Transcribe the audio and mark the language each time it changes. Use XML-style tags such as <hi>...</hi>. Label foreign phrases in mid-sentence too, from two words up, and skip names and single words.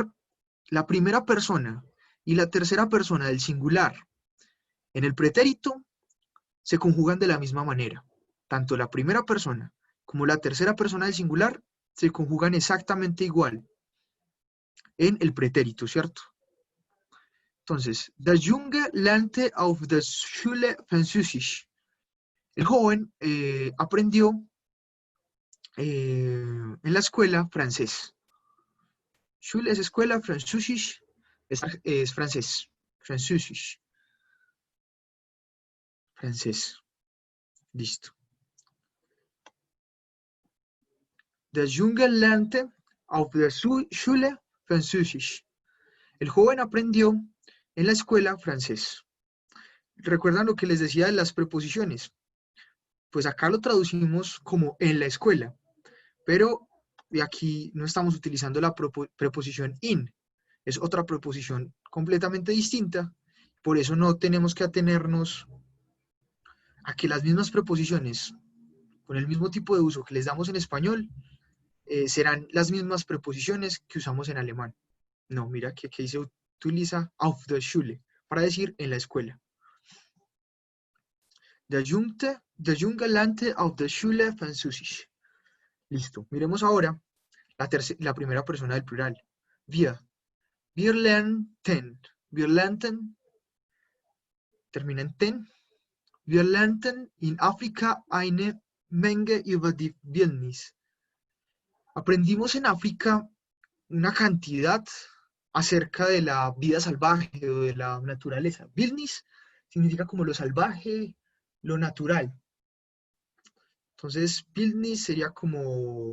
<es>La primera persona y la tercera persona del singular en el pretérito se conjugan de la misma manera. Tanto la primera persona como la tercera persona del singular se conjugan exactamente igual en el pretérito, ¿cierto? Entonces,</es> <de>der Junge lernte auf der Schule Französisch.</de> <es>El joven aprendió en la escuela francés. Schule es escuela, Französisch es francés. Französisch. Francés. Listo.</es> <de>Der Junge lernte auf der Schule Französisch.</de> <es>El joven aprendió en la escuela francés. ¿Recuerdan lo que les decía de las preposiciones? Pues acá lo traducimos como en la escuela, pero aquí no estamos utilizando la preposición in, es otra preposición completamente distinta, por eso no tenemos que atenernos a que las mismas preposiciones, con el mismo tipo de uso que les damos en español, serán las mismas preposiciones que usamos en alemán. No, mira que aquí se utiliza</es> <de>auf der Schule,</de> <es>para decir en la escuela.</es> <de>Der Junge lernte auf der Schule Französisch.</de> <es>Listo. Miremos ahora la primera persona del plural.</es> <de>Wir. Wir lernten. Wir lernten.</de> <es>Termina en ten.</es> <de>Wir lernten in Afrika eine Menge über die Wildnis.</de> <es>Aprendimos en África una cantidad acerca de la vida salvaje o de la naturaleza. Wildnis significa como lo salvaje, lo natural. Entonces, wildnis sería como...</es>